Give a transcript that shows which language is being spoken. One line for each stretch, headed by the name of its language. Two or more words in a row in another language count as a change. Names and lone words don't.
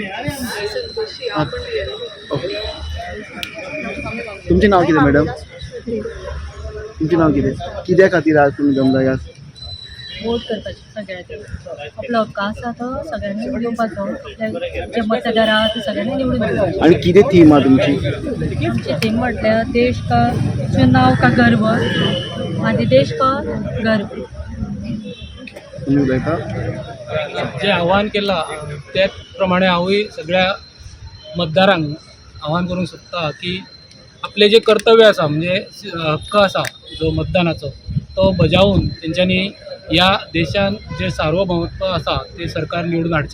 Konkani: तुमचें नाव कितें मॅडम? तुमचें नाव कितें? कित्या खातीर आज तुमी जमला आज? वोट करपाचें सगळ्यांनी. आपलो हक्क आसा तो सगळ्यांनी घेवपाचो. जे मतदार आहा ते सगळ्यांनी निवडून येवपाचे. आणि कितें थीम आहा तुमची? आमची थीम म्हटल्यार
Hindi: देश का चुनाव का गर्व
Konkani: आनी
Hindi: देश का गर्व.
Konkani: तुमी उलयता? जे आव्हान केलां त्याच प्रमाणे हांवूय सगळ्या मतदारांक आव्हान करूंक सोदता की आपले जे कर्तव्य आसा म्हणजे हक्क आसा जो मतदानाचो तो बजावून तेंच्यांनी ह्या देशान जे सार्वभौमत्व आसा ते सरकार निवडून हाडचें.